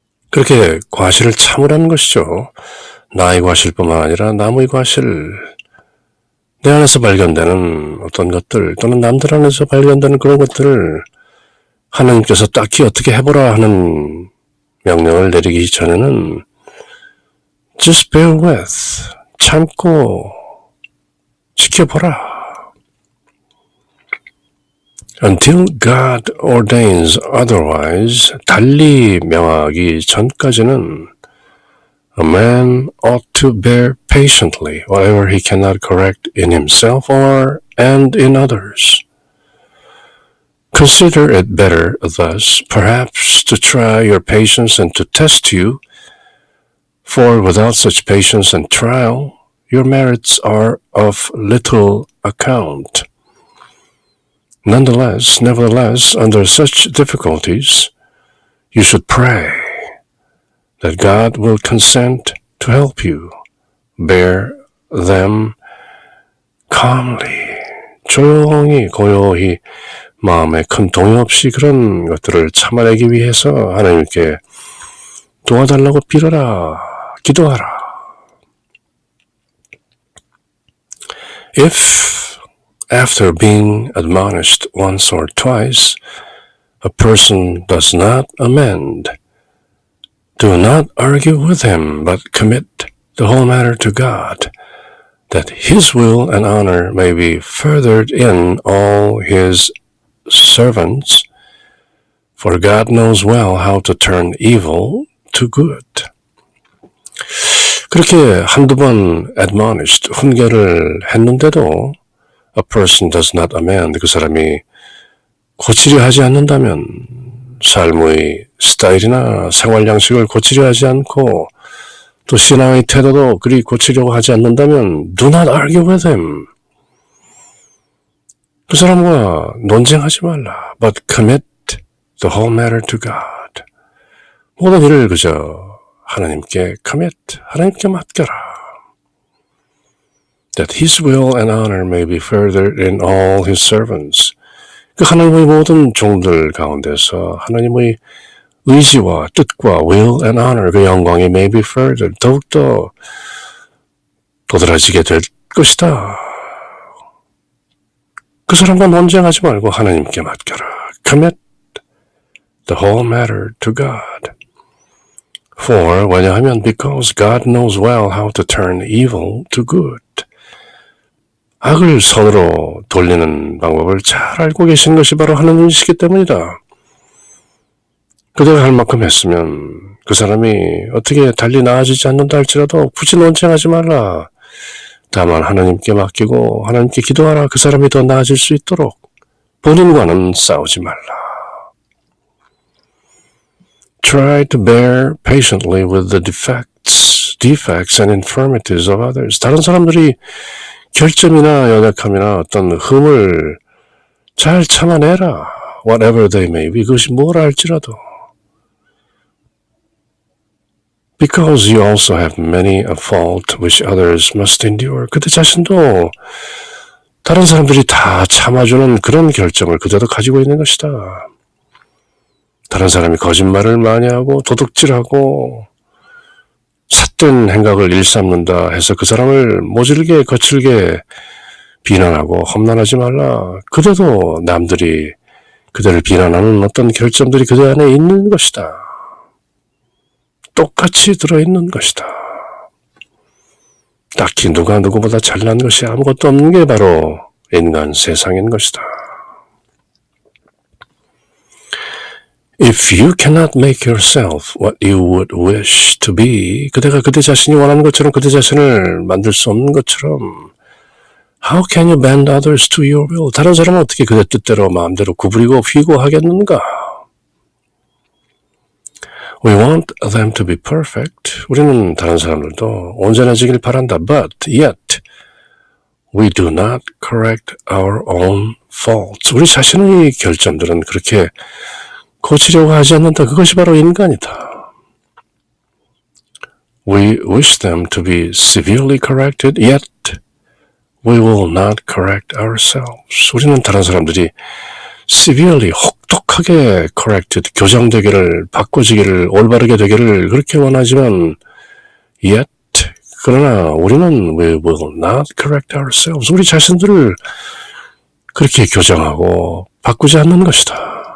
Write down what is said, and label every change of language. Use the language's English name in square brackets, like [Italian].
[Korean] 그렇게 과실을 참으라는 것이죠. 나의 과실뿐만 아니라 남의 과실, 내 안에서 발견되는 어떤 것들 또는 남들 안에서 발견되는 그런 것들을 하나님께서 딱히 어떻게 해보라 하는 명령을 내리기 전에는 [English] just bear with, [Korean] 참고 지켜보라. [English] Until God ordains otherwise, [Korean] 달리 명하기 전까지는 [English] a man ought to bear patiently whatever he cannot correct in himself or and in others. Consider it better thus, perhaps, to try your patience and to test you, for without such patience and trial, your merits are of little account. Nevertheless, under such difficulties, you should pray that God will consent to help you bear them calmly. [Korean] 조용히 고요히 마음에 큰 동요 없이 그런 것들을 참아내기 위해서 하나님께 도와달라고 빌어라, 기도하라. [English] If, after being admonished once or twice, a person does not amend, do not argue with him, but commit the whole matter to God, that his will and honor may be furthered in all his servants, for God knows well how to turn evil to good. [Korean] 그렇게 한두 번 admonished, 훈계를 했는데도 [English] a person does not amend, [Korean] 그 사람이 고치려 하지 않는다면, 삶의 스타일이나 생활 양식을 고치려 하지 않고 또 신앙의 태도도 그리 고치려고 하지 않는다면 [English] do not argue with him. [Korean] 그 사람과 논쟁하지 말라. [English] But commit the whole matter to God. [Korean] 모든 일을 그저 하나님께 commit, 하나님께 맡겨라. [English] That his will and honor may be furthered in all his servants. [Korean] 그 하나님의 모든 종들 가운데서 하나님의 의지와 뜻과 [English] will and honor, [Korean] 그 영광이 [English] may be furthered, [Korean] 더욱더 도드라지게 될 것이다. 그 사람과 논쟁하지 말고 하나님께 맡겨라. [English] Commit the whole matter to God. For, [Korean] 왜냐하면 [English] because God knows well how to turn evil to good. [Korean] 악을 선으로 돌리는 방법을 잘 알고 계신 것이 바로 하나님이시기 때문이다. 그대가 할 만큼 했으면 그 사람이 어떻게 달리 나아지지 않는다 할지라도 굳이 논쟁하지 말라. 다만 하나님께 맡기고 하나님께 기도하라. 그 사람이 더 나아질 수 있도록 본인과는 싸우지 말라. [English] Try to bear patiently with the defects and infirmities of others. [Korean] 다른 사람들이 결점이나 연약함이나 어떤 흠을 잘 참아내라. [English] Whatever they may be. [Korean] 그것이 뭐라 할지라도. [English] Because you also have many a fault which others must endure. [Korean] 그대 자신도 다른 사람들이 다 참아주는 그런 결점을 그대도 가지고 있는 것이다. 다른 사람이 거짓말을 많이 하고 도둑질하고 삿된 행각을 일삼는다 해서 그 사람을 모질게 거칠게 비난하고 험난하지 말라. 그래도 남들이 그대를 비난하는 어떤 결점들이 그대 안에 있는 것이다. 똑같이 들어있는 것이다. 딱히 누가 누구보다 잘난 것이 아무것도 없는 게 바로 인간 세상인 것이다. [English] If you cannot make yourself what you would wish to be, [Korean] 그대가 그대 자신이 원하는 것처럼 그대 자신을 만들 수 없는 것처럼 [English] How can you bend others to your will? [Korean] 다른 사람은 어떻게 그대 뜻대로 마음대로 구부리고 휘고 하겠는가? [English] We want them to be perfect. [Korean] 우리는 다른 사람들도 온전해지길 바란다. [English] But yet, we do not correct our own faults. [Korean] 우리 자신의 결점들은 그렇게 고치려고 하지 않는다. 그것이 바로 인간이다. [English] We wish them to be severely corrected, yet we will not correct ourselves. [Korean] 우리는 다른 사람들이 severely, 혹독하게 corrected, 교정되기를, 바꿔지기를, 올바르게 되기를 그렇게 원하지만 yet, 그러나 우리는 [English] we will not correct ourselves. [Korean] 우리 자신들을 그렇게 교정하고 바꾸지 않는 것이다.